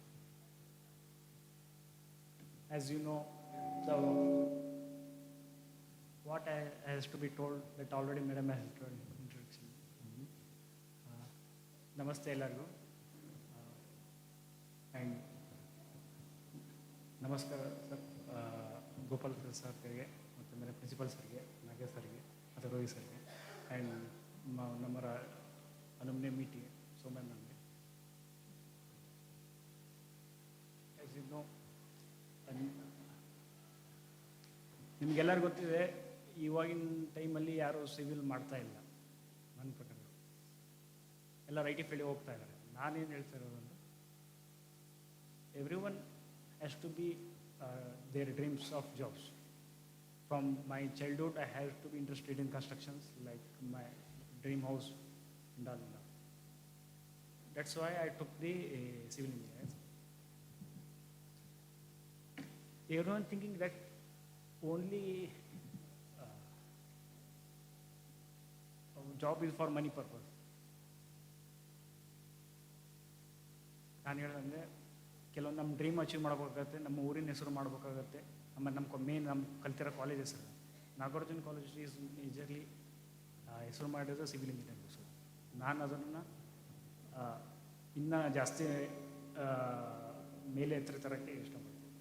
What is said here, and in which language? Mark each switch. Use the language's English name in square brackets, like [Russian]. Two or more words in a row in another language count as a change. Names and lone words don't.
[English] As you know, what has to be told that already Madam has told introduction. [Kannada] ನಮಸ್ತೆ ಎಲ್ಲರ್ಗು. [English] And namaskar sir, Gopal sir [Kannada] ಗೆ ಮತ್ತು [Hindi] मेरे प्रिंसिपल सर [English] ಗೆ, नागेश सर [Kannada] ಗೆ ಮತ್ತು [English] रोहित सर ಗೆ, and ನಮ್ಮ alumni meeting Somia BR. As you know, [Kannada] ನಿಮಗೆಲ್ಲರಿಗೂ ಗೊತ್ತಿದೆ, ಇವಾಗಿನ ಟೈಮಲ್ಲಿ ಯಾರೂ ಸಿವಿಲ್ ಮಾಡ್ತಾ ಇಲ್ಲ. ನನ್ನ ಪ್ರಕಾರ ಎಲ್ಲ [English] IT field [Kannada] ಹೋಗ್ತಾ ಇದ್ದಾರೆ. ನಾನೇನು ಹೇಳ್ತಾ ಇರೋದಂದ್ರೆ, [English] everyone has to be their dreams of jobs. From my childhood, I have to be interested in constructions. Like dream house and all. That's why I took the civil engineering. Everyone thinking that only job is for money purpose. [Kannada] ನಾನು ಹೇಳೋದಂದರೆ ಕೆಲವೊಂದು ನಮ್ಮ [English] dream achieve [Kannada] ಮಾಡ್ಬೇಕಾಗತ್ತೆ, ನಮ್ಮ ಊರಿನ ಹೆಸರು ಮಾಡ್ಬೇಕಾಗತ್ತೆ, ಆಮೇಲೆ ನಮ್ಮ ಕಲ್ತಿರೋ ಕಾಲೇಜ್ ಹೆಸರು ನಾಗಾರ್ಜುನ ಕಾಲೇಜ್ [English] is majorly [Kannada] ಹೆಸರು ಮಾಡಿದ್ರೆ [English] civil engineering. [Kannada] ಸೊ ನಾನು ಅದನ್ನು ಇನ್ನೂ ಜಾಸ್ತಿ ಮೇಲೆ ಎತ್ತರ ತರೋಕ್ಕೆ ಇಷ್ಟಪಡ್ತೀನಿ.